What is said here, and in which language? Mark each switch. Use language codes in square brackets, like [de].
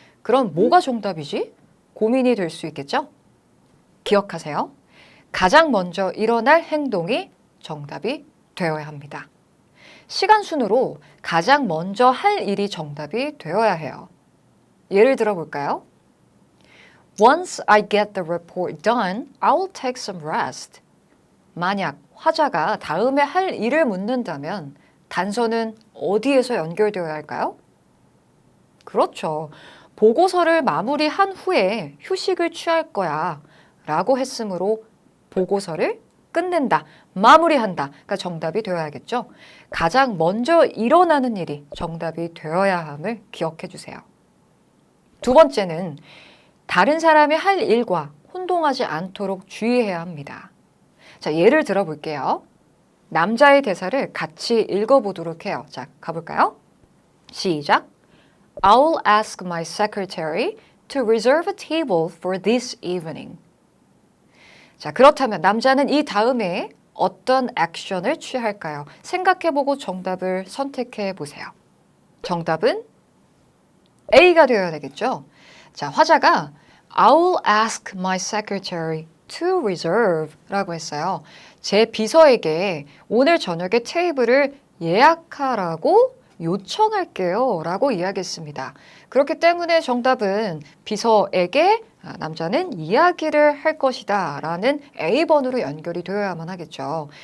[ko] 그럼 뭐가 정답이지? 고민이 될 수 있겠죠? 기억하세요. 가장 먼저 일어날 행동이 정답이 되어야 합니다. 시간 순으로 가장 먼저 할 일이 정답이 되어야 해요. 예를 들어 볼까요? [en] Once I get the report done, I'll take some rest. [ko] 만약 화자가 다음에 할 일을 묻는다면 단서는 어디에서 연결되어야 할까요? 그렇죠. 보고서를 마무리한 후에 휴식을 취할 거야 라고 했으므로 보고서를 끝낸다, 마무리한다. 그러니까 정답이 되어야겠죠. 가장 먼저 일어나는 일이 정답이 되어야 함을 기억해 주세요. 2번째는 다른 사람이 할 일과 혼동하지 않도록 주의해야 합니다. 자, 예를 들어 볼게요. 남자의 대사를 같이 읽어보도록 해요. 자, 가볼까요? 시작. [en] I'll ask my secretary to reserve a table for this evening. [ko] 자, 그렇다면 남자는 이 다음에 어떤 액션을 취할까요? 생각해보고 정답을 선택해 보세요. 정답은 A가 되어야 되겠죠? 자, 화자가 [en] I'll ask my secretary to reserve [ko] 라고 했어요. 제 비서에게 오늘 저녁에 테이블을 예약하라고 요청할게요 라고 이야기했습니다. 그렇기 때문에 정답은 비서에게 남자는 이야기를 할 것이다 라는 A번으로 연결이 되어야만 하겠죠.